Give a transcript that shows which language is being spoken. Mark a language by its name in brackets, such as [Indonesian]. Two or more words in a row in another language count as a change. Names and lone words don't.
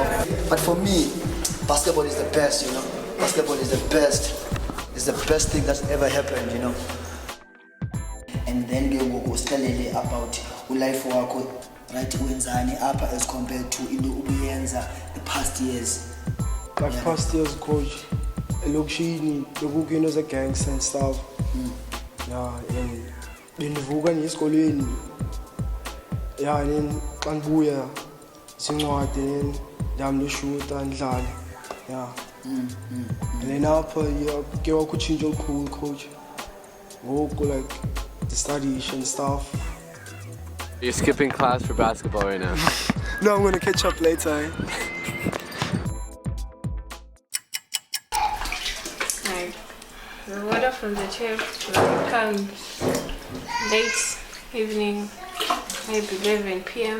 [English] But for me, basketball is the best, you know. Basketball is the best. It's the best thing that's ever happened, you know. And then we study about life work, right? As compared to the past years. Like past years, [Xhosa] coach, lokishini, lokukho into ze- [English] gangs and stuff. Yeah, and [Xhosa] bendivuka nje esikolweni. [English] Yeah, and then [Xhosa] xa ndibuya zincwadi, then ndihamba ndiyoshuta ndidlale. Yeah. [English] And then [Xhosa] apha ke wakho utshintsho olukhulu, coach. [English] Ngoku like the studies and stuff. You're skipping class for basketball right now. No, I'm gonna catch up later. Like the water from the tap comes late evening, maybe 11 p.m.